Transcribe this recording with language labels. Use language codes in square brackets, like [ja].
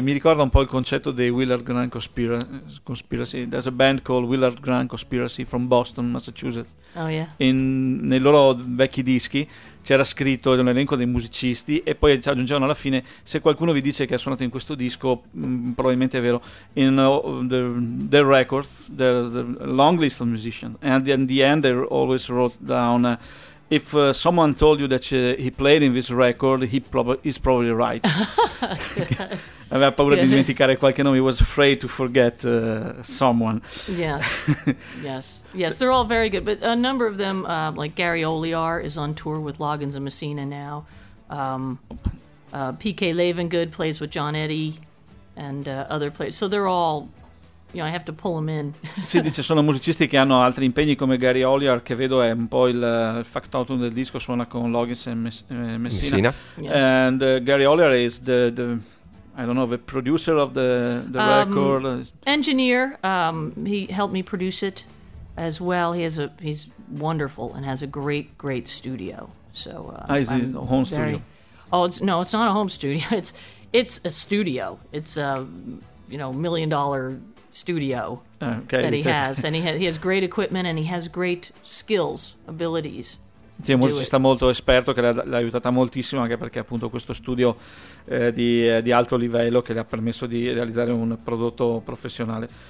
[it] Mi ricorda un po' il concetto dei Willard Grand Conspiracy. [en] There's a band called Willard Grand Conspiracy from Boston, Massachusetts. Oh, yeah. [it] Nei loro vecchi dischi c'era scritto un elenco dei musicisti e poi aggiungevano alla fine: se qualcuno vi dice che ha suonato in questo disco, probabilmente è vero. [en] In the records, there's a long list of musicians, and in the end, they always wrote down: if someone told you that he played in this record, he's probably right. [it] Aveva paura di dimenticare qualche nome. [en] He was afraid to forget someone. Yes, yes, yes. They're all very good, but a number of them, like Gary Oliar, is on tour with Loggins and Messina now. PK Leivengood plays with John Eddy and other players. So they're all, you know, I have to pull them in. [it] Sì, dice, sono musicisti che hanno altri impegni, come Gary Oliar, che vedo è un po' il factotum del disco, suona con Loggins e Messina. [en] Yes. And Gary Oliar is the I don't know, the producer of the record. Engineer, he helped me produce it as well. He has he's wonderful and has a great, great studio. So is his home studio. Oh, it's not a home studio. It's a studio. It's a million-dollar studio that he has, and he has great equipment and he has great skills, abilities. [it] Sì, un musicista molto esperto che l'ha aiutata moltissimo, anche perché appunto questo studio di alto livello che le ha permesso di realizzare un prodotto professionale.